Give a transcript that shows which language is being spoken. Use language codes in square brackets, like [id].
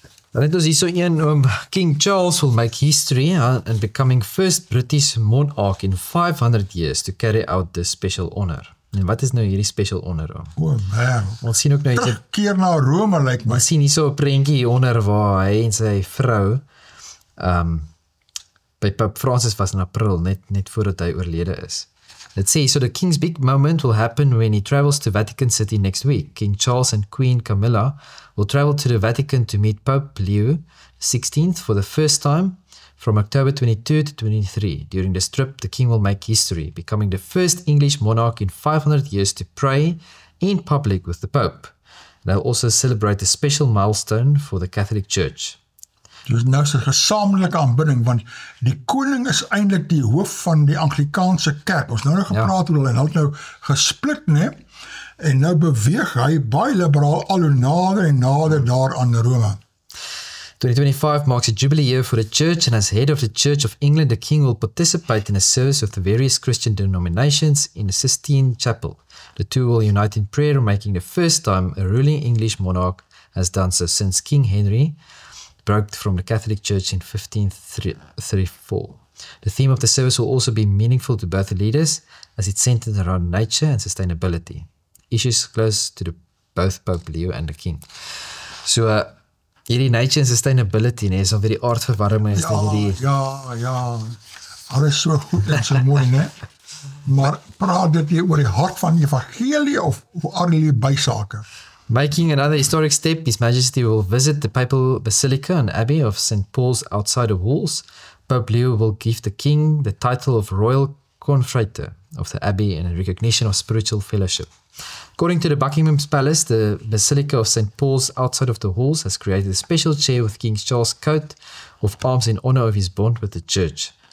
[af] Dan het ons hier so een, [en] King Charles will make history and becoming first British monarch in 500 years to carry out this special honor. [af] En wat is nou hierdie special honor? O, man. Ons sien ook nou terugkeer na Rome, lyk my. Ons sien hier so 'n prentjie hieronder waar hy en sy vrou by Pope Francis was in April, net voordat hy oorlede is. [en] It says, so the king's big moment will happen when he travels to Vatican City next week. King Charles and Queen Camilla will travel to the Vatican to meet Pope Leo XVI for the first time from October 22 to 23. During this trip, the king will make history, becoming the first English monarch in 500 years to pray in public with the Pope. They'll also celebrate a special milestone for the Catholic Church. [af] Dus nou is 'n gesamentlike aanbidding, want die koning is eintlik die hoof van die Anglikaanse kerk. Ons nou gepraat oor hulle en hulle het nou gesplit, né? En nou beweeg hy baie liberaal al hoe nader en nader daar aan Rome. [en] 2025 marks a jubilee year for the Church, and as head of the Church of England, the King will participate in a service of the various Christian denominations in the Sistine Chapel. The two will unite in prayer, making the first time a ruling English monarch has done so since King Henry broke from the Catholic Church in 1534. The theme of the service will also be meaningful to both the leaders, as it's centered around nature and sustainability, issues close to both Pope Leo and the King. [af] So, hierdie [en] nature and sustainability, [af] is al weer die aardverwarming, is hierdie... Ja, alles so goed en so mooi, ne? Maar praat dit hier oor die hart van die evangelie of al die bysake? [en] Making another historic step, His Majesty will visit the Papal Basilica and Abbey of St. Paul's outside the walls. Pope Leo will give the King the title of Royal Confrater of the Abbey in recognition of spiritual fellowship. According to the Buckingham Palace, the Basilica of St. Paul's outside of the halls has created a special chair with King Charles' coat of arms in honor of his bond with the Church.